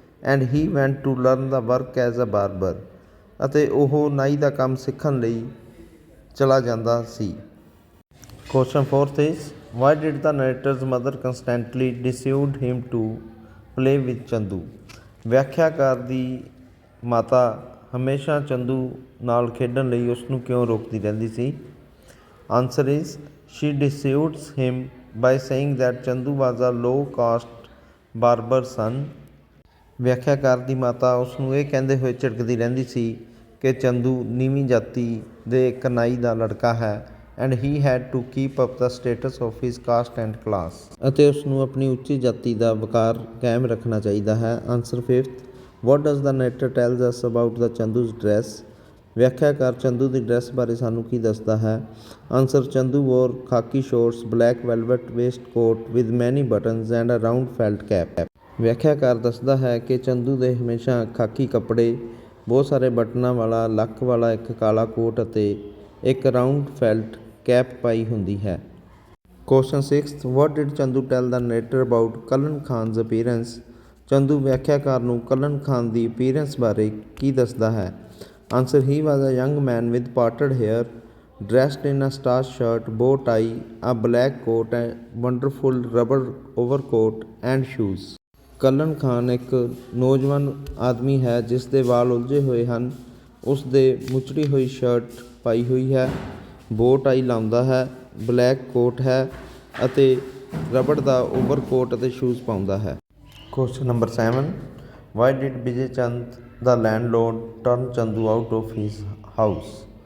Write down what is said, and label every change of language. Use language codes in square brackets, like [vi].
[en] And he went to learn the work as a barber. [pa] ਅਤੇ ਉਹ ਨਾਈ ਦਾ ਕੰਮ ਸਿੱਖਣ ਲਈ ਚਲਾ ਜਾਂਦਾ ਸੀ। [en] Question 4 is why did the narrator's mother constantly dissuade him to play with Chandu? [pa] ਵਿਆਖਿਆਕਾਰ ਦੀ ਮਾਤਾ ਹਮੇਸ਼ਾ ਚੰਦੂ ਨਾਲ ਖੇਡਣ ਲਈ ਉਸ ਨੂੰ ਕਿਉਂ ਰੋਕਦੀ ਰਹਿੰਦੀ ਸੀ? [en] Answer is she dissuades him by saying that Chandu was a low caste barber son। [pa] ਵਿਆਖਿਆਕਾਰ ਦੀ ਮਾਤਾ ਉਸ ਨੂੰ ਇਹ ਕਹਿੰਦੇ ਹੋਏ ਝਿੜਕਦੀ ਰਹਿੰਦੀ ਸੀ ਕਿ ਚੰਦੂ ਨੀਵੀਂ ਜਾਤੀ ਦੇ ਇੱਕ ਨਾਈ ਦਾ ਲੜਕਾ ਹੈ [en] And he had to keep up the status of his caste and class. [pa] ਅਤੇ ਉਸ ਨੂੰ ਆਪਣੀ ਉੱਚੀ ਜਾਤੀ ਦਾ ਵਕਾਰ ਕਾਇਮ ਰੱਖਣਾ ਚਾਹੀਦਾ ਹੈ। [en] Answer 5, what does the narrator tells us about the Chandu's dress? [pa] ਵਿਆਖਿਆਕਾਰ Chandu ਦੀ dress ਬਾਰੇ ਸਾਨੂੰ ਕੀ ਦੱਸਦਾ ਹੈ? [en] Answer Chandu wore khaki shorts, black velvet waistcoat with many buttons and a round felt cap. [pa] ਵਿਆਖਿਆਕਾਰ ਦੱਸਦਾ ਹੈ ਕਿ ਚੰਦੂ ਦੇ ਹਮੇਸ਼ਾ ਖਾਕੀ ਕੱਪੜੇ, ਬਹੁਤ ਸਾਰੇ ਬਟਨਾਂ ਵਾਲਾ ਲੱਕ ਵਾਲਾ ਇੱਕ ਕਾਲਾ ਕੋਟ ਅਤੇ ਇੱਕ ਰਾਊਂਡ ਫੈਲਟ ਕੈਪ ਪਾਈ ਹੁੰਦੀ ਹੈ। [en] Question 6, what did Chandu tell the narrator about Kallan Khan's appearance? [pa] Chandu ਵਿਆਖਿਆਕਾਰ ਨੂੰ ਕਲਨ ਖਾਨ ਦੀ ਅਪੀਅਰੈਂਸ ਬਾਰੇ ਕੀ ਦੱਸਦਾ ਹੈ? [en] Answer, he was a young man with parted hair, dressed in a starched shirt, bow tie, a black coat, a wonderful rubber overcoat and shoes। [pa] ਕਲਨ Khan ਇੱਕ ਨੌਜਵਾਨ ਆਦਮੀ ਹੈ ਜਿਸ ਦੇ ਵਾਲ ਉਲਝੇ ਹੋਏ ਹਨ। ਉਸ ਦੇ ਮੁਚੜੀ ਹੋਈ ਸ਼ਰਟ ਪਾਈ ਹੋਈ ਹੈ, ਬੋ ਟਾਈ ਲਾਉਂਦਾ ਹੈ, ਬਲੈਕ ਕੋਟ ਹੈ ਅਤੇ ਰਬੜ ਦਾ ਓਵਰਕੋਟ ਅਤੇ ਸ਼ੂਜ਼ ਪਾਉਂਦਾ ਹੈ। [en] Question number 7, why did Vijay Chand the landlord turn Chandu out of his house?